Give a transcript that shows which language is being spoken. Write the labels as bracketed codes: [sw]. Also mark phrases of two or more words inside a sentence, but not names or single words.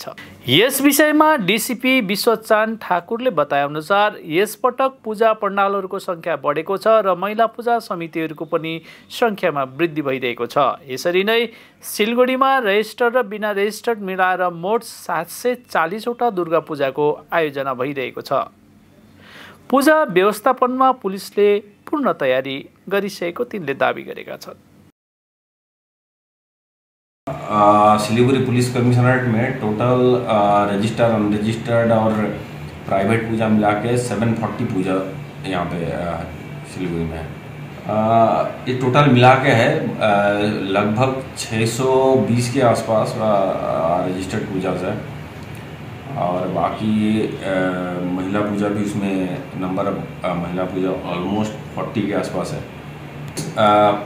[ne] यस विषयमा डिसिपी विश्वचान ठाकुरले बताएअनुसार यसपटक पूजा पण्डालहरूको सङ्ख्या बढेको छ र महिला पूजा समितिहरूको पनि सङ्ख्यामा वृद्धि भइरहेको छ। यसरी नै सिलगढीमा रेजिस्टर्ड र बिना रेजिस्टर्ड मिलाएर मोट 740वटा दुर्गा पूजाको आयोजना भइरहेको छ। पूजा व्यवस्थापनमा पुलिसले पूर्ण तयारी गरिसकेको तिनले दावी गरेका छन्। [hi] सिलीगुड़ी पुलिस कमिश्नरेट में [en] total registered unregistered [hi] और प्राइवेट पूजा मिला के 740 पूजा यहाँ पे सिलीगुड़ी में है। ये टोटल मिला के है लगभग 620 के आसपास रजिस्टर्ड पूजा है और बाकी महिला पूजा भी उसमें नंबर महिला पूजा ऑलमोस्ट 40 के आसपास है।